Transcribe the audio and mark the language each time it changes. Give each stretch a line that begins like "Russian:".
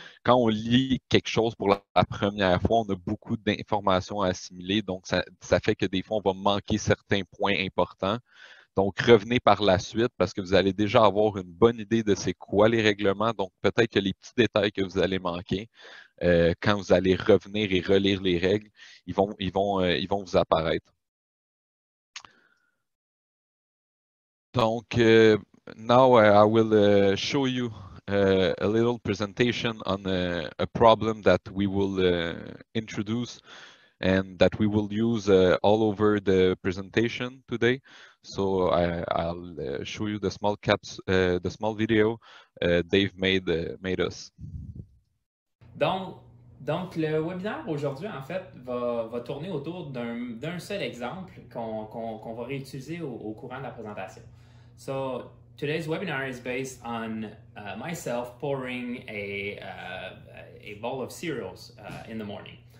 French: Quand on lit quelque chose pour la première fois, on a beaucoup d'informations à assimiler, donc ça fait que des fois, on va manquer certains points importants. Donc, revenez par la suite parce que vous allez déjà avoir une bonne idée de c'est quoi les règlements. Donc, peut-être que les petits détails que vous allez manquer, quand vous allez revenir et relire les règles, ils vont vous apparaître. Donc,
English: now I will show you a little presentation on a problem that we will introduce and that we will use all over the presentation today. So I'll show you the small video Dave made us.
French: Donc, Donc, le webinaire aujourd'hui, en fait, va tourner autour d'un seul exemple qu'on va réutiliser au courant de la présentation.
English: So, today's webinar is based on myself pouring a bowl of cereals in the morning.